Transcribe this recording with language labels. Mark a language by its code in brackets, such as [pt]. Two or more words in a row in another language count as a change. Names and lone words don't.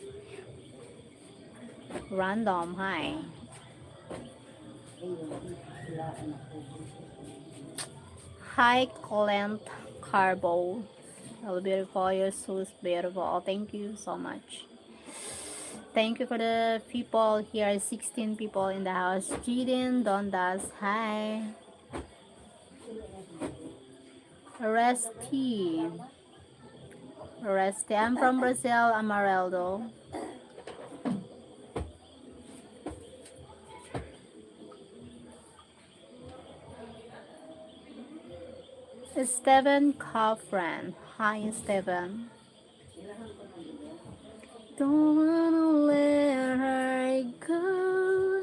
[en] Random, hi. Hi, Clint Carbo. Hello, beautiful. You're so beautiful. Thank you so much. Thank you for the people here. 16 people in the house. Jiden, Dondas, hi. Resty. I'm from Brazil, Amareldo. Steven Coffran. Hi, Steven. Don't wanna let her go.